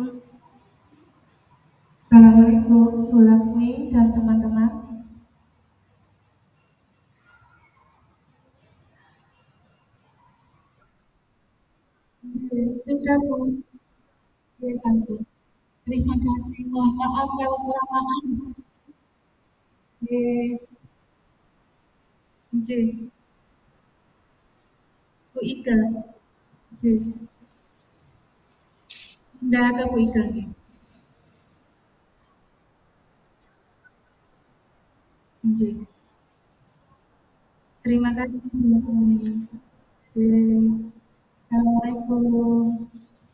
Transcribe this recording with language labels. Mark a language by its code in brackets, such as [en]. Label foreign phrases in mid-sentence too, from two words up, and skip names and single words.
[id] Assalamualaikum Bu Laksmi dan teman-teman. Sudah Bu, ya sampai. Terima kasih. Mohon maaf kalau kurang maaf. Nggih. Bu Ika. Nggih. Ndak ada Bu Ika nggih. Nggih. Terima kasih Bu Laksmi. Nggih. Assalamualaikum.